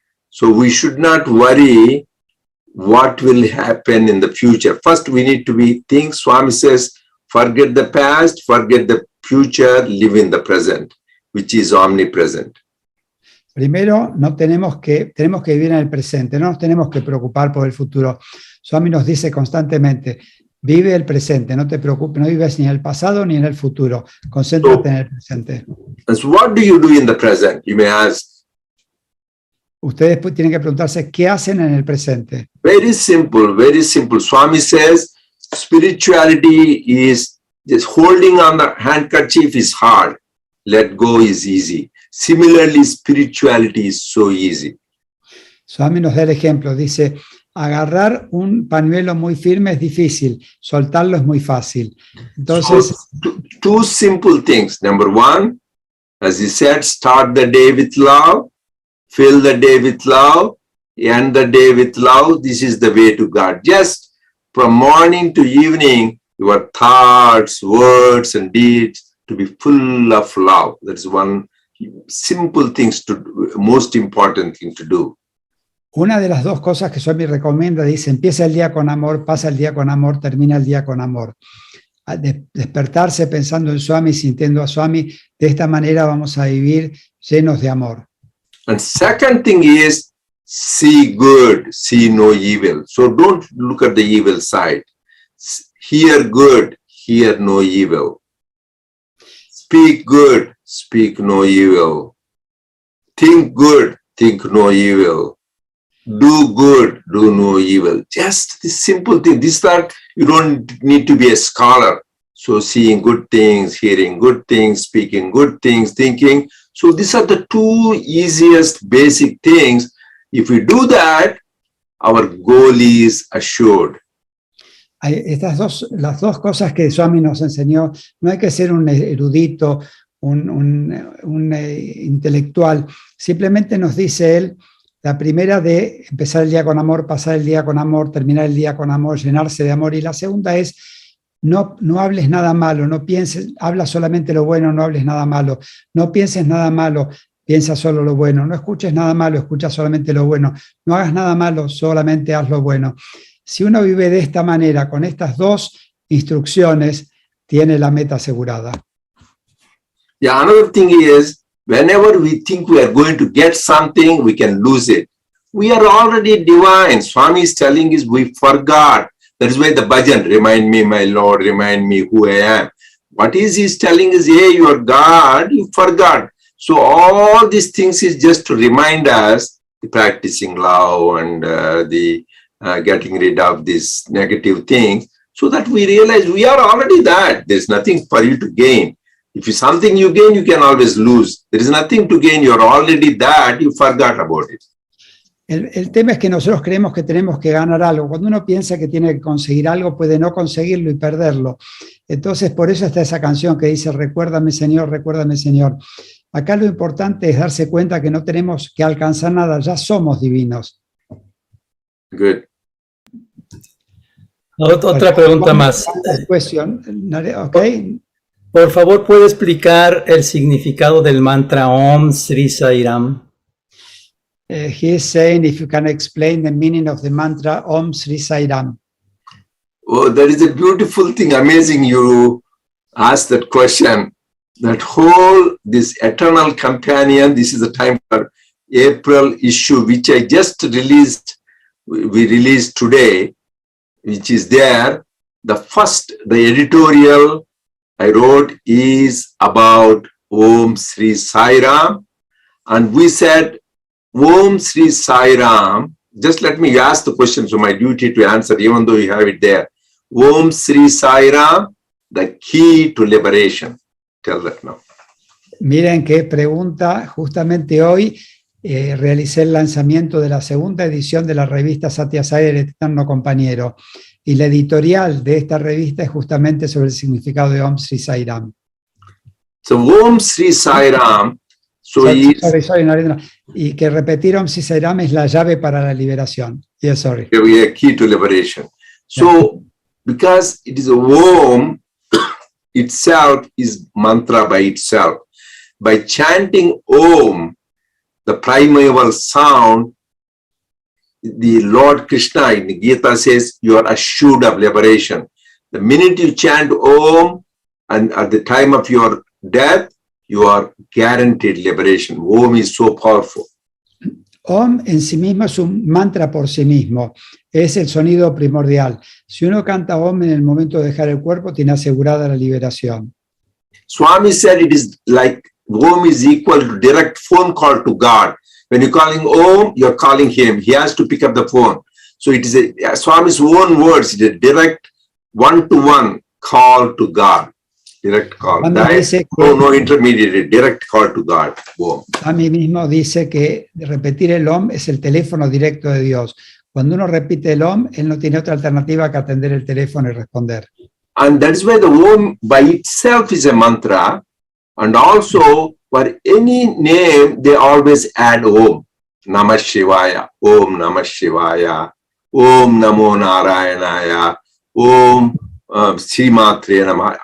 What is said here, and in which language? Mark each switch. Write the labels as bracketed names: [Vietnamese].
[English] So we should not worry what will happen in the future. First, we need to think, Swami says, forget the past, forget the future, live in the present, which is omnipresent. [Spanish] Primero, tenemos que vivir en el presente, no nos tenemos que preocupar por el futuro. Swami nos dice constantemente, vive el presente, no te preocupes, no vives ni en el pasado ni en el futuro, concéntrate en el presente. [English] And so what do you do in the present? You may ask. [Spanish] Ustedes tienen que preguntarse, ¿qué hacen en el presente? [English] Very simple, very simple. Swami says, spirituality is just holding on the handkerchief is hard. Let go is easy. Similarly, spirituality is so easy. [Spanish] Swami nos da el ejemplo, dice, agarrar un pañuelo muy firme es difícil, soltarlo es muy fácil. Entonces, [English] so, two simple things. Number one, as he said, start the day with love, fill the day with love, end the day with love. This is the way to God. Just from morning to evening, your thoughts, words, and deeds to be full of love. That's one simple things to do, most important thing to do. [Spanish] Una de las dos cosas que Swami recomienda, dice, empieza el día con amor, pasa el día con amor, termina el día con amor. Despertarse pensando en Swami, sintiendo a Swami, de esta manera vamos a vivir llenos de amor. [English] And second thing is, see good, see no evil. So don't look at the evil side. Hear good, hear no evil. Speak good, speak no evil. Think good, think no evil. Do good, do no evil. Just this simple thing. This that you don't need to be a scholar. So seeing good things, hearing good things, speaking good things, thinking. So these are the two easiest basic things. If we do that, our goal is assured. [Spanish] Las dos cosas que Swami nos enseñó, no hay que ser un erudito, un intelectual, simplemente nos dice él, la primera de empezar el día con amor, pasar el día con amor, terminar el día con amor, llenarse de amor, y la segunda es, no hables nada malo, no pienses, habla solamente lo bueno, no hables nada malo, no pienses nada malo, piensa solo lo bueno, no escuches nada malo, escucha solamente lo bueno, no hagas nada malo, solamente haz lo bueno. Si uno vive de esta manera, con estas dos instrucciones, tiene la meta asegurada. [English] Yeah, another thing is, whenever we think we are going to get something, we can lose it. We are already divine. Swami is telling us we forgot. That is why the bhajan, remind me, my Lord, remind me who I am. What is he telling us? Hey, you are God, you forgot. So all these things is just to remind us the practicing love and getting rid of these negative things, so that we realize we are already that. There's nothing for you to gain. If it's something you gain, you can always lose. There is nothing to gain. You're already that. You forgot about it. [Spanish] El tema es que nosotros creemos que tenemos que ganar algo. Cuando uno piensa que tiene que conseguir algo, puede no conseguirlo y perderlo. Entonces, por eso está esa canción que dice, recuérdame, Señor, recuérdame, Señor. Acá lo importante es darse cuenta que no tenemos que alcanzar nada, ya somos divinos. [English] Good. [Spanish] Otra pregunta más. [English] Okay. [Spanish] Por favor, ¿puede explicar el significado del mantra Om Sri Sai Ram? [English] He is saying if you can explain the meaning of the mantra Om Sri Sai Ram. Oh, that is a beautiful thing. Amazing you asked that question. that whole, this eternal companion, this is the time for April issue, which I just released, we released today, which is there. The editorial I wrote is about Om Sri Sai Ram. And we said, Om Sri Sai Ram, just let me ask the question, so my duty to answer, even though you have it there. Om Sri Sai Ram, the key to liberation. Tell that now. [Spanish] Miren qué pregunta. Justamente hoy realicé el lanzamiento de la segunda edición de la revista Satya Sai, el Eterno Compañero. Y la editorial de esta revista es justamente sobre el significado de Om Sri Sai Ram. [English] So Om Sri Sai Ram, Sorry, Narendranath. [Spanish] Y que repetir Om Sri Sai Ram es la llave para la liberación. [English] Yes, sorry. a key to liberation. So because it is a Om itself is mantra by itself. By chanting Om, the primeval sound, the Lord Krishna in the Gita says you are assured of liberation. The minute you chant Om, and at the time of your death, you are guaranteed liberation. Om is so powerful. [Spanish] Om en sí mismo es un mantra por sí mismo, es el sonido primordial. Si uno canta Om en el momento de dejar el cuerpo, tiene asegurada la liberación. [English] Swami said it is like Om is equal to direct phone call to God. When you're calling Om, you're calling him. He has to pick up the phone. So it is Swami's own words, it is a direct one-to-one call to God. Direct call. No intermediary, direct call to God. Om. [Spanish] Swami mismo dice que repetir el Om es el teléfono directo de Dios. Cuando uno repite el Om, él no tiene otra alternativa que atender el teléfono y responder. [English] And that is why the Om by itself is a mantra. And also, for any name, they always add Om. [Sanskrit] Namah Shivaya, Om Namah Shivaya, Om Namo Narayanaya, Om Srimatre Namah.